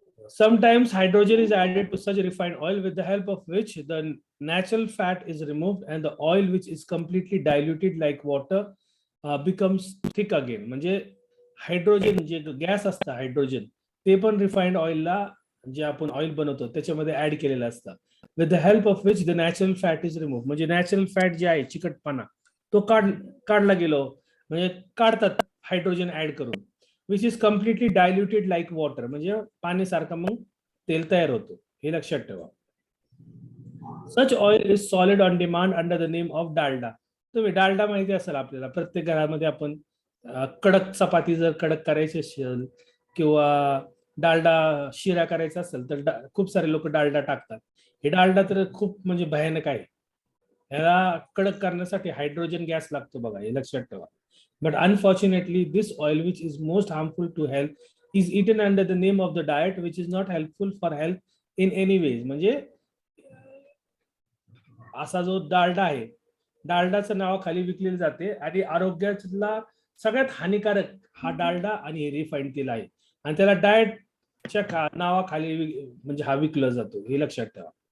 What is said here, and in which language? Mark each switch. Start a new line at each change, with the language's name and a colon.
English: Sometimes hydrogen is added to such refined oil with the help of which the natural fat is removed and the oil which is completely diluted like water becomes thick again.
Marathi: म्हणजे hydrogen जे gas असतं hydrogen ते पण refined ऑइलला जे आपण oil बनवतो त्याच्यामध्ये add केलेलं असतं.
English: With the help of which the natural fat is remove.
Marathi: म्हणजे नॅचरल फॅट जे आहे चिकटपणा तो काढला गेलो, म्हणजे काढतात हायड्रोजन ऍड करून.
English: Which is completely diluted like water.
Marathi: म्हणजे पाण्यासारखं मग तेल तयार होतो, हे लक्षात ठेवा.
English: Such oil is solid on demand under the name of Dalda.
Marathi: तुम्ही डालडा माहिती असेल आपल्याला, प्रत्येक घरामध्ये आपण कडक चपाती जर कडक करायची असेल किंवा डालडा शिरा करायचा असेल तर खूप सारे लोक डालडा टाकतात. हे डालडा तर खूप म्हणजे भयानक आहे. ह्याला कडक करण्यासाठी हायड्रोजन गॅस लागतो बघा, हे लक्षात ठेवा.
English: But unfortunately, this oil, which is most harmful to health, is eaten under the name of the diet, which is not helpful for health in any ways.
Marathi: म्हणजे असा जो डालडा आहे, डालडाचं नावाखाली विकले जाते आणि आरोग्याला सगळ्यात हानिकारक हा डालडा आणि हे रिफाईंड तेल आहे, आणि त्याला डाएटच्या नावाखाली म्हणजे हा विकला जातो, हे लक्षात ठेवा.